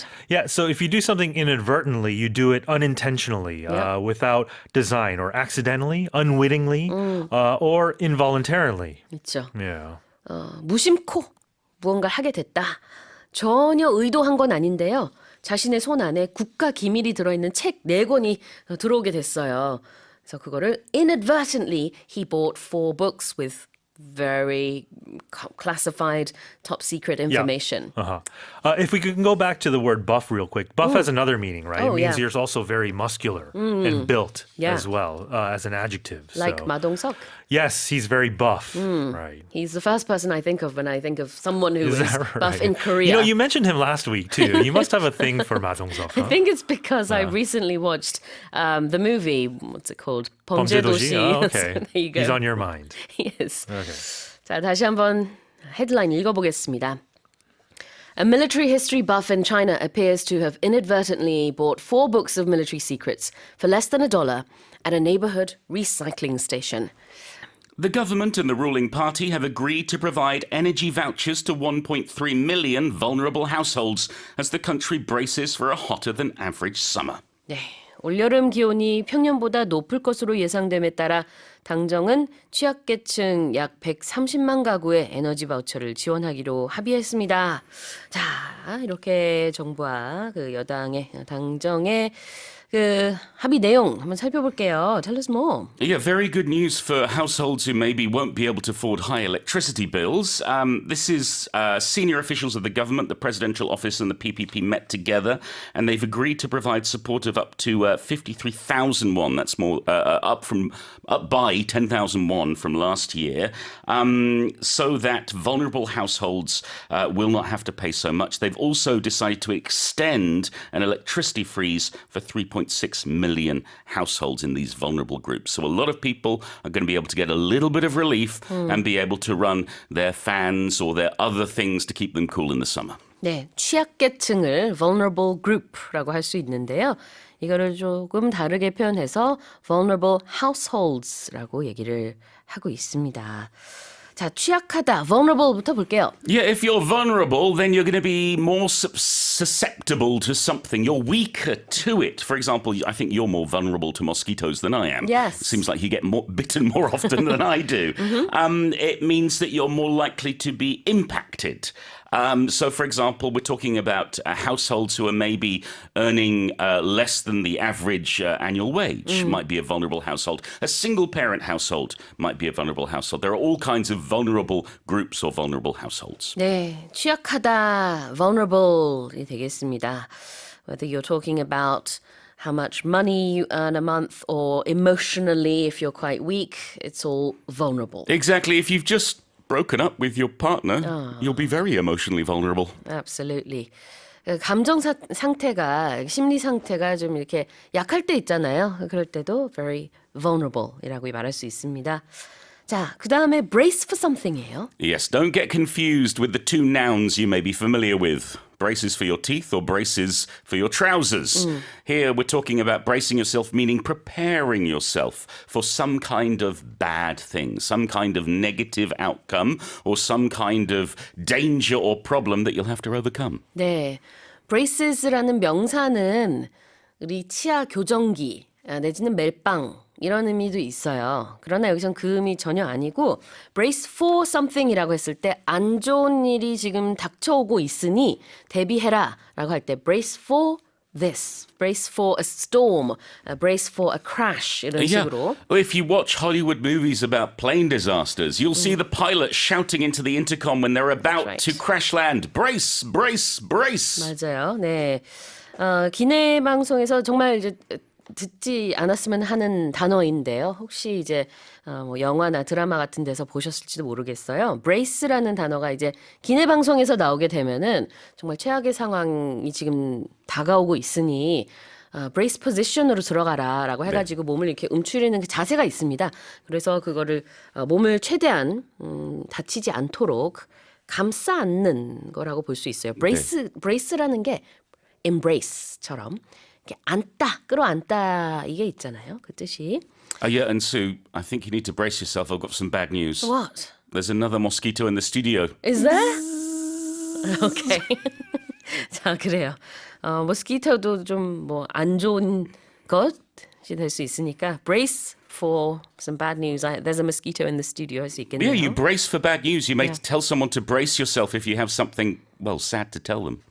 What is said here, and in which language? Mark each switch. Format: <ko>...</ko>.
<en>Yeah, so if you do something inadvertently, you do it unintentionally, without design, or accidentally, unwittingly, or involuntarily.</en> <ko>있죠.</ko> <en>Yeah.</en> <ko>무심코 무언가 하게 됐다. 전혀 의도한 건 아닌데요. 자신의 손 안에 국가 기밀이 들어있는 책 4권이 들어오게 됐어요. 그래서 그거를</ko> <en>inadvertently he bought 4 books with very classified top secret information. Uh-huh. If we can go back to the word buff real quick, buff has another meaning, right? Oh, It means yeah. you're also very muscular and built Yeah. as well as an adjective. Like so.</en> <ko>마동석.</ko> <en>Yes, he's very buff. Right. He's the first person I think of when I think of someone who is that buff right? in Korea. You know, you mentioned him last week too. You must have a thing for Ma Dong-seok. I Huh? think it's because I recently watched the movie, what's it called?</en> <ko>범죄도시. Oh,</ko> <en>So okay. there you go. He's on your mind. Yes. Okay.</en> <ko>자, 다시 한번 헤드라인 읽어보겠습니다.</ko> <en>A military history buff in China appears to have inadvertently bought 4 books of military secrets for less than $1 at a neighborhood recycling station. The government and the ruling party have agreed to provide energy vouchers to 1.3 million vulnerable households as the country braces for a hotter than average summer.</en> <ko>네, 올여름 기온이 평년보다 높을 것으로 예상됨에 따라 당정은 취약계층 약 130만 가구에 에너지 바우처를 지원하기로 합의했습니다. 자, 이렇게 정부와 그 여당의 당정의 그 합의 내용 한번 살펴볼게요.</ko> <en>Tell us more. Yeah, very good news for households who maybe won't be able to afford high electricity bills. This is senior officials of the government, the presidential office and the PPP met together and they've agreed to provide support of up to 53,000 won. That's more up by 10,000 won from last year, so that vulnerable households will not have to pay so much. They've also decided to extend an electricity freeze for 3.6 million households in these vulnerable groups. So a lot of people are going to be able to get a little bit of relief and be able to run their fans or their other things to keep them cool in the summer.</en> <ko>네, 취약계층을 vulnerable group라고 할 수 있는데요. 이거를 조금 다르게 표현해서 vulnerable households라고 얘기를 하고 있습니다. 자, 취약하다, vulnerable부터 볼게요.</ko> <en>Yeah, if you're vulnerable, then you're going to be more susceptible to something. You're weaker to it. For example, I think you're more vulnerable to mosquitoes than I am. Yes. It seems like you get bitten more often than I do. It means that you're more likely to be impacted. So, for example, we're talking about households who are maybe earning less than the average annual wage might be a vulnerable household. A single-parent household might be a vulnerable household. There are all kinds of vulnerable groups or vulnerable households.</en> <ko>네, 취약하다, vulnerable이 되겠습니다.</ko> <en>Whether you're talking about how much money you earn a month or emotionally, if you're quite weak, it's all vulnerable. Exactly. If you've just broken up with your partner, you'll be very emotionally vulnerable. Absolutely.</en> <ko>감정 상태가, 심리 상태가 좀 이렇게 약할 때 있잖아요. 그럴 때도 very vulnerable이라고 말할 수 있습니다. 자, 그 다음에 brace for something이에요.</ko> <en>Yes, don't get confused with the 2 nouns you may be familiar with. Braces for your teeth or braces for your trousers. Here we're talking about bracing yourself, meaning preparing yourself for some kind of bad thing, some kind of negative outcome, or some kind of danger or problem that you'll have to overcome.</en> <ko>네, braces라는 명사는 우리 치아 교정기 내지는 멜빵 이런 의미도 있어요. 그러나 여기선 그 의미 전혀 아니고 brace for something이라고 했을 때 안 좋은 일이 지금 닥쳐오고 있으니 대비해라 라고 할 때 brace for</ko> <en>this, brace for a storm, brace for a crash</en> <ko>이런 식으로.</ko> <en>Well, if you watch Hollywood movies about plane disasters, you'll see the pilot shouting into the intercom when they're about right. to crash land. Brace, brace, brace.</en> <ko>맞아요. 네. 기내 방송에서 정말 이제 듣지 않았으면 하는 단어인데요. 혹시 이제 뭐 영화나 드라마 같은 데서 보셨을지도 모르겠어요. brace라는 단어가 이제 기내 방송에서 나오게 되면은 정말 최악의 상황이 지금 다가오고 있으니 brace position으로 들어가라라고 해가지고 몸을 이렇게 움츠리는 그 자세가 있습니다. 그래서 그거를 몸을 최대한 다치지 않도록 감싸 안는 거라고 볼 수 있어요. brace라는 게 embrace처럼 이렇게 안다, 끌어안다 이게 있잖아요. 그 뜻이.</ko> <en>Yeah, and Sue, I think you need to brace yourself. I've got some bad news. What? There's another mosquito in the studio. Is there? Okay.</en> <ko>자, 그래요. 모스키토도 좀 뭐 안 좋은 것이 될 수 있으니까</ko> <en>brace for some bad news. There's a mosquito in the studio</en> <ko>할 수 있겠네요.</ko> <en>Yeah, you brace for bad news. You may Yeah. tell someone to brace yourself if you have something, well, sad to tell them.</en>